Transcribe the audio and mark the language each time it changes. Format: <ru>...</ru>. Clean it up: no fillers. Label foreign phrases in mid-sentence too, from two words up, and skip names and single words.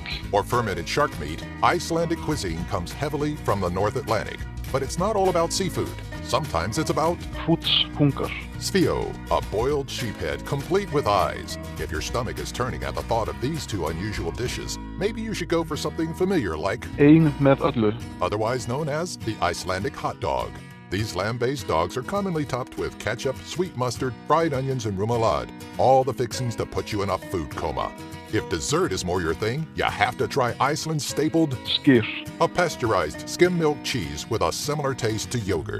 <en>or fermented shark meat, Icelandic cuisine comes heavily from the North Atlantic. But it's not all about seafood. Sometimes it's about hrútspungar, Svíó, a boiled sheephead complete with eyes. If your stomach is turning at the thought of these two unusual dishes, maybe you should go for something familiar like</en> <is>ein með öllu,</is> <en>otherwise known as the Icelandic hot dog. These lamb-based dogs are commonly topped with ketchup, sweet mustard, fried onions, and remoulade. All the fixings to put you in a food coma. If dessert is more your thing, you have to try Iceland's stapled skyr, a pasteurized skim milk cheese with a similar taste to yogurt.</en>